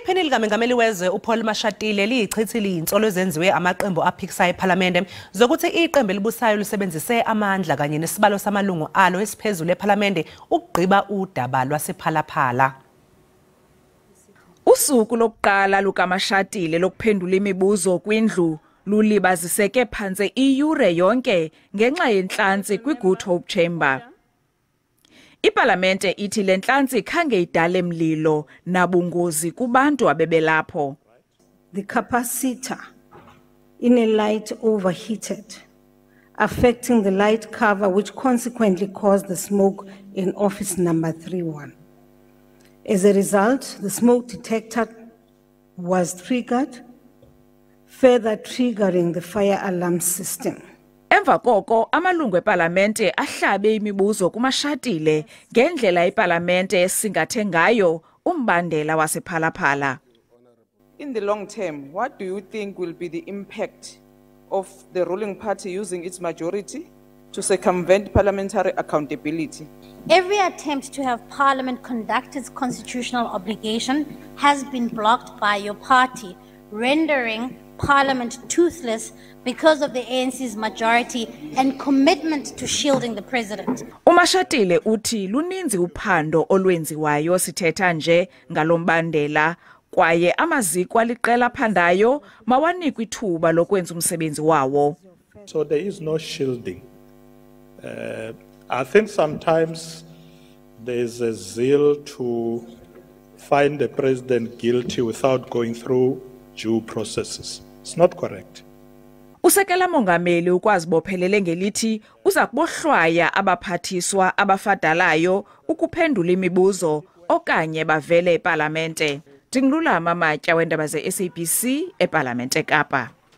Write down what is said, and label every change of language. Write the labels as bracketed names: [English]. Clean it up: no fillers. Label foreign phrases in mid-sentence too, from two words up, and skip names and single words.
[Zulu] likaMengameli wezwe uPhala Phala liyichithile izinsolo ezenziwe amaqembu aphikisayo ePhalamende zokuthi iqembu elibusayo lisebenzise amandla kanye nesibalo samalungu alo esiphezulu ePhalamende ukugqiba udaba lwasePhala Phala. Usuku lokuqala lukaMashatile lokuphendula imibuzo kwindlu lulibaziseke phansi iyure yonke ngenxa yenhlansi kwiGood Hope Chamber. [Xhosa] Iparlamente ithi le nhlansi khange idale mlilo nabungozi kubantu abebelapho. [English] The capacitor in a light overheated, affecting the light cover, which consequently caused the smoke in office number 31. As a result, the smoke detector was triggered, further triggering the fire alarm system. [Xhosa] Emva koko amalungu eParlamente ahlabe imibuzo kuMashatile ngendlela iParlamente esingathe ngayo umbandela wasePhala Phala. [English] In the long term, what do you think will be the impact of the ruling party using its majority to circumvent parliamentary accountability? Every attempt to have Parliament conduct its constitutional obligation has been blocked by your party, rendering Parliament toothless because of the ANC's majority and commitment to shielding the president. [Xhosa] UMashatile uthi luninzi uphando olwenziwayo sithetha nje ngalombandela kwaye amaziko aliqela phandayo mawanikwe ithuba lokwenza umsebenzi wawo. [English] So there is no shielding. I think sometimes there is a zeal to find the president guilty without going through due processes. It's not correct. [Xhosa] Usekela mongameli ukwazibophelele ngelithi uza kubohlwaya abaphathiswa abafadalayo ukuphendula imibuzo okanye bavele eParlamente. Ndingulama Matya wendaba zeSABC eParlamente Kapa.